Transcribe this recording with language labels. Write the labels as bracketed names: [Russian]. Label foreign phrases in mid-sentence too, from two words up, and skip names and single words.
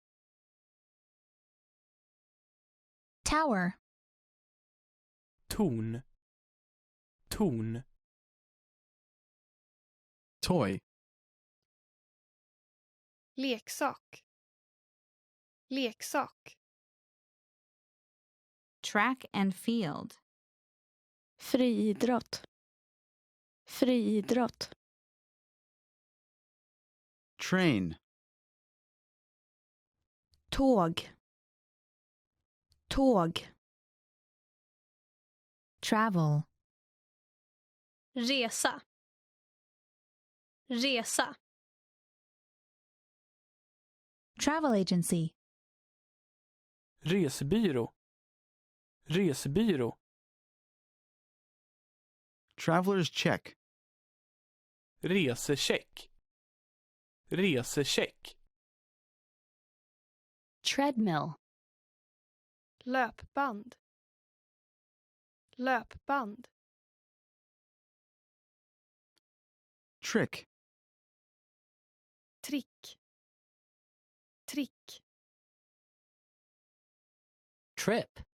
[English] Tower. [Swedish] Torn. Torn. [English] Toy. [Swedish] Leksak. Leksak. [English] Track and field. [Swedish] Friidrott. Friidrott. [English] Train. [Swedish] Tåg. Tåg. [English] Travel. [Swedish] Resa. Resa. [English] Travel agency. [Swedish] Resebyrå. Resebyrå. [English] Traveler's check. [Swedish] Resecheck. Resecheck. [English] Treadmill. [Swedish] Löpband. Löpband. [English] Trick. [Swedish] Trick. Trick. [English] Trip.